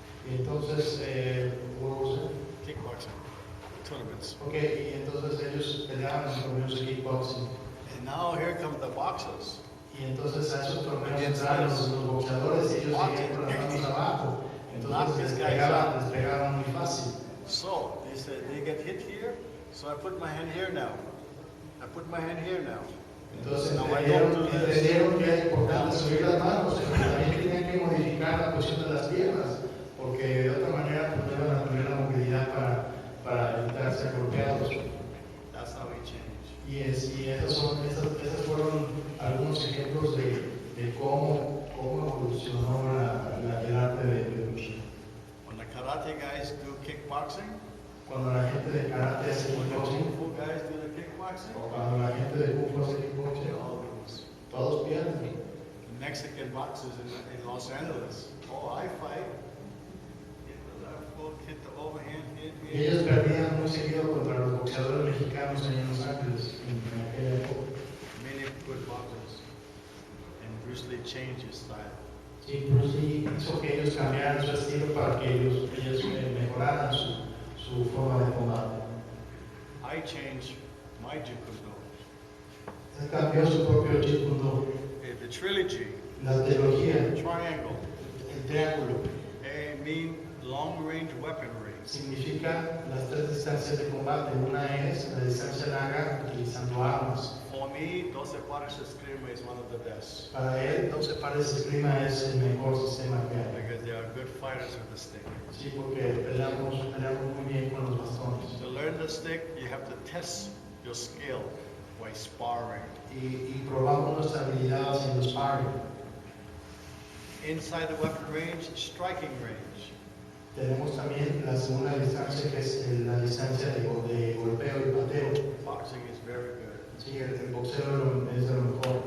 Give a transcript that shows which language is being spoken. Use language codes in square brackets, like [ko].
[es] Y entonces, [en] what was it? Kickboxing tournaments. [es] Ok, y entonces ellos peleaban en torneos de kickboxing. [en] And now here come the boxers. [es] Y entonces a esos torneos entraron los boxeadores y ellos seguían con las manos abajo. Entonces les pegaban muy fácil. [en] So they said they get hit here. So I put my hand here now. I put my hand here now. [es] Entonces [en] No, I don't do this. [es] entendieron que era importante subir las manos, pero también tenían que modificar la posición de las piernas, porque de otra manera pues, no iban a tener la movilidad para evitar ser golpeados. [en] That's how he changed. [es] Y esos fueron algunos ejemplos de cómo evolucionó el arte de lucha. [en] When the karate guys do kickboxing, [es] Cuando la gente de karate hace [en] when the kickboxing, kung fu guys do the kickboxing, [es] o cuando la gente de kung fu hace kickboxing, [en] they all lose. [es] todos pierden. [en] The Mexican boxers in Los Angeles. Oh, I fight. Hit the left hook, hit the overhand, hit. [es] Y ellos perdían muy seguido contra los boxeadores mexicanos en Los Ángeles en aquella época. [en] Many good boxers. And Bruce Lee changed his style. [es] Sí, Bruce Lee hizo que ellos cambiaran su estilo para que ellos mejoraran su forma de combate. [en] I changed my Jeet Kune Do. [es] Él cambió su propio Jeet Kune Do. [en] The trilogy, [es] La trilogía, [en] triangle, [es] el triángulo, [en] mean long-range weaponry. [es] significa las tres distancias de combate. Una es la distancia larga utilizando armas. [en] For me, 12 pares eskrima is one of the best [es] Para él, 12 pares de esgrima es el mejor sistema que hay. [en] because they are good fighters with the stick. [es] Sí, porque peleamos muy bien con los bastones. [en] To learn the stick, you have to test your skill by sparring. [es] Y probamos nuestra habilidad haciendo sparring. [en] Inside the weapon range, striking range. [es] Tenemos también la segunda distancia, que es la distancia de golpeo y pateo. [en] Boxing is very good. [es] Sí, el boxeo es de lo mejor.